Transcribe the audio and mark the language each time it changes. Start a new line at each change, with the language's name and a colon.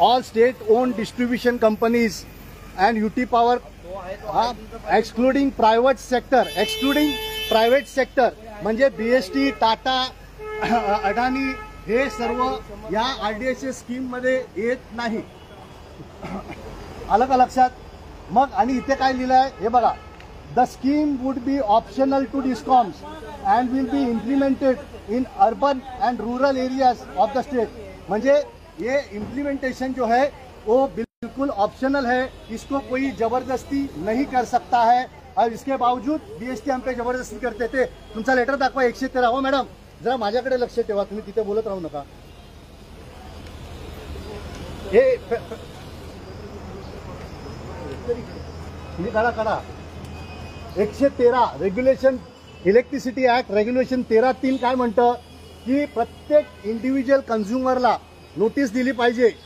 English: all state own distribution companies and UT power excluding private sector
Marathi: म्हणजे BST, Tata, अडानी हे सर्व या आरडीएसच्या स्कीम मध्ये येत नाही. आलं का लक्षात? मग आणि इथे काय लिहिलं आहे हे बघा.
English: The scheme would be optional to discoms and will be implemented in urban and rural areas of the state.
Hindi: म्हणजे ये इम्प्लीमेंटेशन जो है वो बिल्कुल ऑप्शनल है. इसको कोई जबरदस्ती नहीं कर सकता है. और इसके बावजूद बीएसटी हम पे जबरदस्ती करते थे.
Marathi: तुमचा लेटर दाखवा 113. हो मॅडम जरा माझ्याकडे लक्ष ठेवा. तुम्ही तिथे बोलत राहू नका. हे काढा 113 रेग्युलेशन इलेक्ट्रिसिटी ऍक्ट रेग्युलेशन 13(3) काय म्हणतं की प्रत्येक इंडिव्हिज्युअल कन्झ्युमरला नोटीस दिली पाहिजे.